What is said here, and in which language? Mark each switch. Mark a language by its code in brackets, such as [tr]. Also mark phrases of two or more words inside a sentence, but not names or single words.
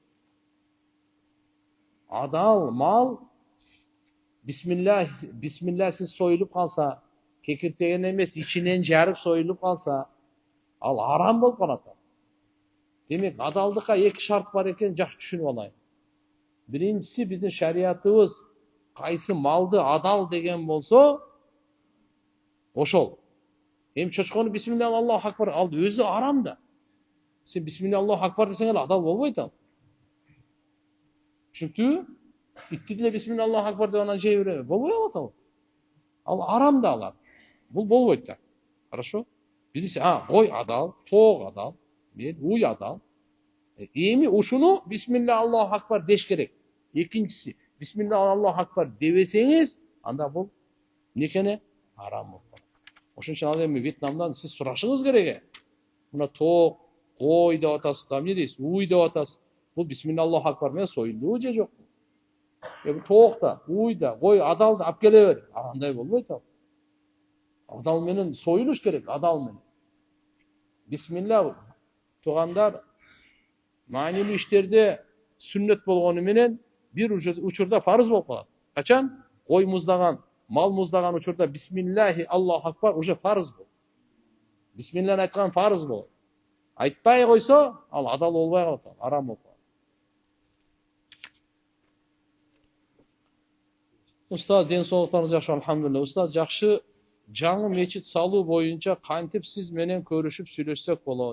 [ky] Адал мал бисмиллахсыз союлуп калса, кекиртеген эмес, ичинен жарып союлуп калса, ал арам болуп калат. Демек, адалдыкка эки шарт бар экен, жакшы түшүнүп алайын. Биринчиси, биздин шариятыбыз кайсы малды адал деген болсо, ошол. Эми чочкону [ar] بسم الله الله أكبر, [ky] ал өзү арам да. Сен [ar] بسم الله الله أكبر [ky] десең эле адал болбойт ал. Түшүнүктүбү? Итти деле [ar] بسم الله الله أكبر [ky] деп анан жей бере болбой калат ал. Ал арам да алар. Бул болбойт да. Хорошо? Биринчи, кой адал, тоок адал, уй адал. Эми ушуну [ar] بسم الله الله أكبر [ky] деш керек. Экинчиси, [ar] بسم الله الله أكبر [ky] дебесеңиз, анда бул некене арам болуп калат. Ошон үчүн ал эми Вьетнамдан сиз сурашыңыз керек. Мына тоок, кой деп атасыз, эмне дейсиз? Уй деп атасыз. Бул [ar] بسم الله الله أكبر [ky] менен союлдубу же жокпу? Тоок да, уй да, кой адал да алып келе бер. Андай болбойт ал. Адал менен союлуш керек, адал менен. Бисмилля, туугандар, маанилүү иштерде сүннөт болгону менен бир учурда фарыз болуп калат. Качан? Кой муздаган, мал муздаган учурда [ar] بسم الله الله أكبر [ky] уже фарыз болот. Бисмиллахи айткан фарыз болот. Айтпай койсо, ал адал болбой калат, арам болуп калат. Устаз, ден соолуктарыңыз жакшы, алхамдулилля. Устаз, жакшы жаңы мечит салуу боюнча кантип сиз менен көрүшүп сүйлөшсөк болот?